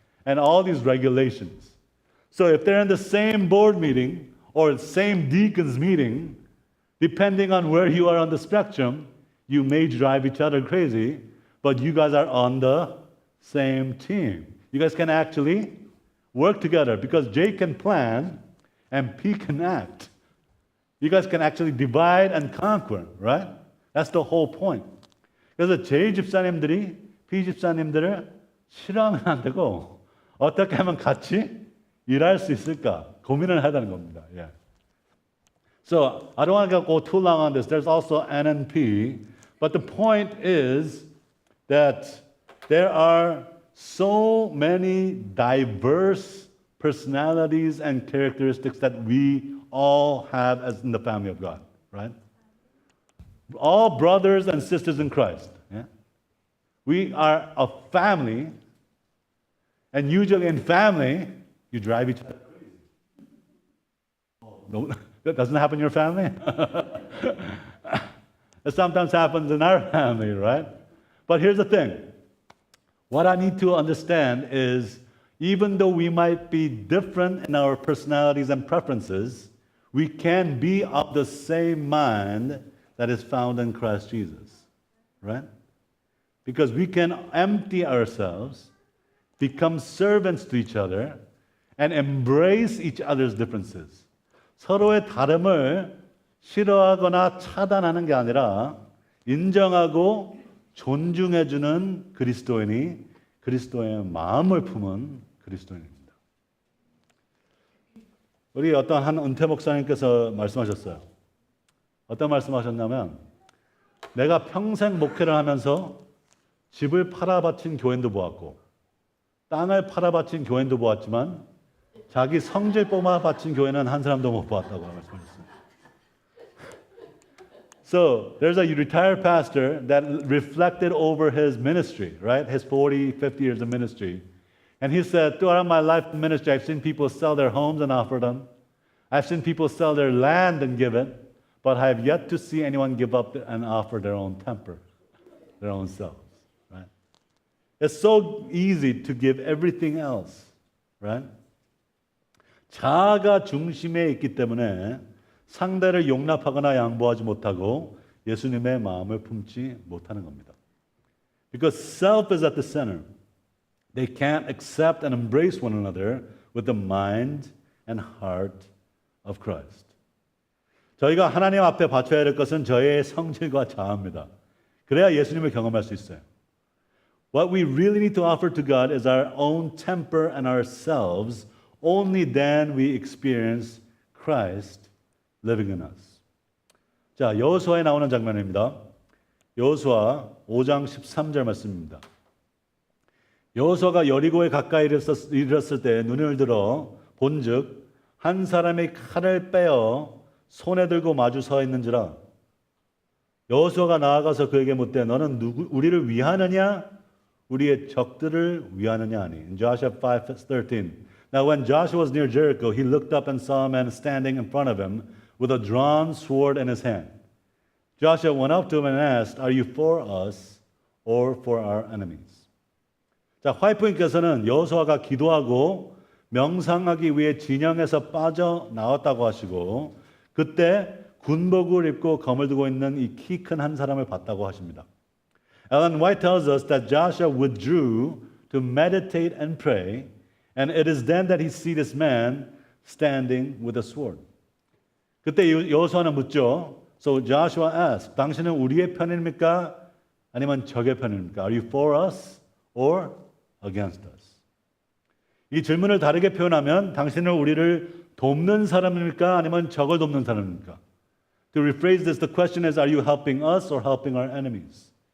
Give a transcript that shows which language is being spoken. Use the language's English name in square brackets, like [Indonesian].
[English] And all these regulations. So if they're in the same board meeting or the same deacons meeting, depending on where you are on the spectrum, you may drive each other crazy, but you guys are on the same team. You guys can actually work together because J can plan and P can act. You guys can actually divide and conquer, right? That's the whole point. [Korean] 그래서 J 집사님들이 P 집사님들을 싫어하면 안 되고 어떻게 하면 같이 일할 수 있을까 고민을 해야 되는 겁니다. [English] Yeah. So I don't want to go too long on this. There's also N and P, but the point is that there are so many diverse personalities and characteristics that we all have as in the family of God, right? All brothers and sisters in Christ. Yeah? We are a family, and usually in family, you drive each other crazy. No, that doesn't happen in your family? It sometimes happens in our family, right? But here's the thing. What I need to understand is, even though we might be different in our personalities and preferences, we can be of the same mind that is found in Christ Jesus, right? Because we can empty ourselves, become servants to each other, and embrace each other's differences. [Korean] 서로의 다름을 싫어하거나 차단하는 게 아니라 인정하고 존중해주는 그리스도인이 그리스도의 마음을 품은 그리스도인입니다. 우리 어떤 한 은퇴 목사님께서 말씀하셨어요. 어떤 말씀하셨냐면, 내가 평생 목회를 하면서 집을 팔아 바친 교인도 보았고 땅을 팔아 바친 교인도 보았지만 자기 성질 뽑아 바친 교회는 한 사람도 못 보았다고 말씀하셨어요. [English] So there's a retired pastor that reflected over his ministry, right? His 40, 50 years of ministry. And he said, throughout my life in ministry, I've seen people sell their homes and offer them. I've seen people sell their land and give it. But I have yet to see anyone give up and offer their own temper, their own selves, right? It's so easy to give everything else, right? [Korean] 자아가 중심에 있기 때문에 상대를 용납하거나 양보하지 못하고 예수님의 마음을 품지 못하는 겁니다. [English] Because self is at the center. They can't accept and embrace one another with the mind and heart of Christ. [Korean] 저희가 하나님 앞에 바쳐야 할 것은 저의 성질과 자아입니다. 그래야 예수님을 경험할 수 있어요. [English] What we really need to offer to God is our own temper and ourselves. Only then we experience Christ living in us. [Korean] 자, 여호수아에 나오는 장면입니다. 여호수아 5장 13절 말씀입니다. 여호수아가 여리고에 가까이 이르렀을 때 눈을 들어 본즉 한 사람이 칼을 빼어 손에 들고 마주 서 있는지라. 여호수아가 나아가서 그에게 묻되 너는 우리를 위하느냐 우리의 적들을 위하느냐 하니. [English] In Joshua 5:13. Now when Joshua was near Jericho, he looked up and saw a man standing in front of him with a drawn sword in his hand. Joshua went up to him and asked, "Are you for us or for our enemies?" [Korean] 자, 화이프님께서는 여호수아가 기도하고 명상하기 위해 진영에서 빠져나왔다고 하시고 그때 군복을 입고 검을 들고 있는 이 키 큰 한 사람을 봤다고 하십니다. [English] Ellen White tells us that Joshua withdrew to meditate and pray, and it is then that he sees this man standing with a sword. [Korean] 그때 여호수아는 묻죠. [English] So Joshua asked, [Korean] 당신은 우리의 편입니까? 아니면 적의 편입니까? [English] Are you for us or against us? [Korean] 이 질문을 다르게 표현하면 당신은 우리를 돕는 사람입니까? 아니면 적을 돕는 사람입니까? [English] To rephrase this, the question is, are you helping us or helping our enemies?